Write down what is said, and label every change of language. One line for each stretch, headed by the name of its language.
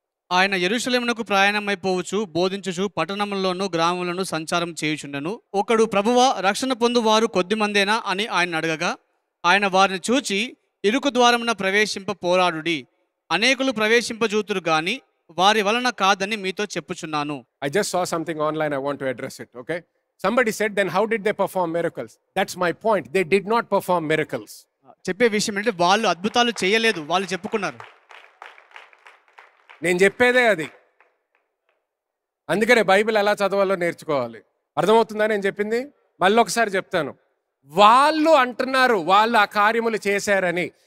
Telugu: ఆయన యెరూషలేమునకు ప్రయాణమైపోవచ్చు, బోధించుచు పట్టణంలోను గ్రామంలోను సంచారం చేయుచుండెను. ఒకడు, ప్రభువా, రక్షణ పొందువారు కొద్దిమందేనా అని ఆయన అడగగా, ఆయన వారిని చూచి, ఇరుకు ద్వారమున ప్రవేశింప పోరాడుడి, అనేకులు ప్రవేశింపజూతురు గాని వారి వలన కాదని మీతో చెప్పుచున్నాను.
English: I just saw something online, I want to address it, okay? Somebody said, then how did they perform miracles? That's my point. They did not perform miracles.
Telugu: చెప్పే విషయం ఏంటంటే వాళ్ళు అద్భుతాలు చేయలేదు, వాళ్ళు చెప్పుకున్నారు. నేను చెప్పేదే అది. అందుకనే బైబిల్ ఎలా చదవాలో నేర్చుకోవాలి. అర్థమవుతుందా నేను చెప్పింది? మళ్ళీ ఒకసారి చెప్తాను. వాళ్ళు అంటున్నారు వాళ్ళు ఆ కార్యములు చేశారని.